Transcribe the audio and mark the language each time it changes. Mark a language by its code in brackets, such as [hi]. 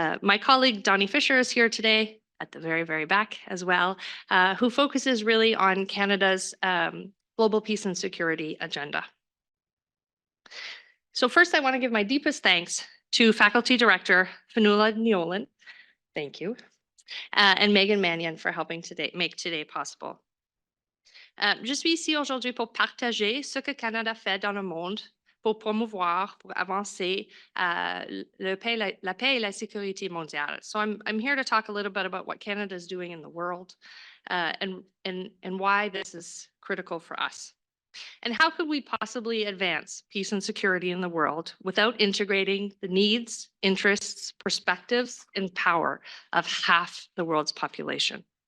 [en] My colleague Donnie Fisher is here today, at the very, very back as well, who focuses really on Canada's global peace and security agenda. So first, I want to give my deepest thanks to Faculty Director Fionnuala Ní Olán, thank you, and Megan Mannion for helping make today possible. [fr] Je suis ici aujourd'hui pour partager ce que Canada fait dans le monde pour promouvoir, pour avancer la paix et la sécurité mondiale. [en] So I'm here to talk a little bit about what Canada is doing in the world and why this is critical for us. And how could we possibly advance peace and security in the world without integrating the needs, interests, perspectives, and power of half the world's population?